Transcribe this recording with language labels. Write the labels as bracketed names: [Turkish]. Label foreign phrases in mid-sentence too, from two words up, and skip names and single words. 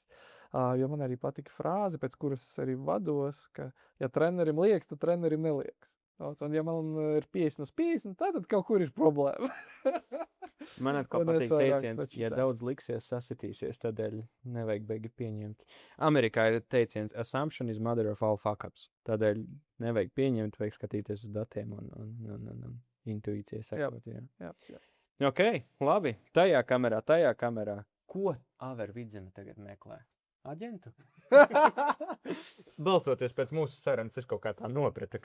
[Latvian] Jo man arī patika frāze, pēc kuras es arī vados, ka, ja trenerim liekas, tad trenerim nelieks. Un ja man ir 50/50, tad kaut kur ir problēma. Man atkal patīk teiciens, ja daudz liksies, sasitīsies, tādēļ nevajag beigi pieņemt. Amerikā ir teiciens, [English] assumption is mother of all fuck-ups. [Latvian] Tādēļ nevajag pieņemt, vajag skatīties uz datiem un intuīcijai sekot. Jā. Ok, labi. Tajā kamerā. Ko Aver Vidzeme tagad meklē? Aģentu? Balstoties pēc mūsu sarunas, es kaut kā tā nopratu.